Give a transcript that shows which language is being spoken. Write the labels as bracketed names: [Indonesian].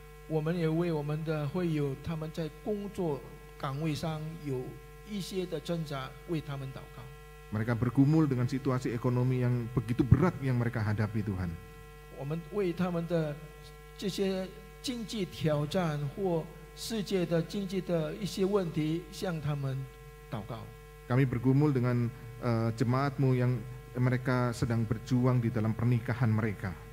[Chinese] 我们也为我们的会友，他们在工作岗位上有一些的挣扎，为他们祷告。 [Indonesian] Mereka bergumul dengan situasi ekonomi yang begitu berat yang mereka hadapi Tuhan. [Chinese] 我们为他们的这些经济挑战或世界的经济的一些问题，向他们祷告。 [Indonesian] Kami bergumul dengan jemaat-Mu yang mereka sedang berjuang di dalam pernikahan mereka.